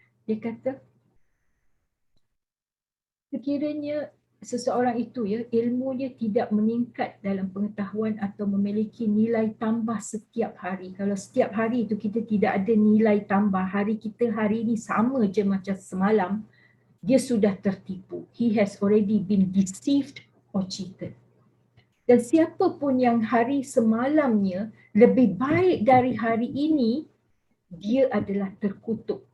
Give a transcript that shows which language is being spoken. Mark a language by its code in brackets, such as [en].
[ms] Dia kata, sekiranya seseorang itu, ya, ilmunya tidak meningkat dalam pengetahuan atau memiliki nilai tambah setiap hari. Kalau setiap hari itu kita tidak ada nilai tambah, hari kita hari ini sama je macam semalam, dia sudah tertipu. [en] He has already been deceived or cheated. [ms] Dan siapa pun yang hari semalamnya lebih baik dari hari ini, dia adalah terkutuk.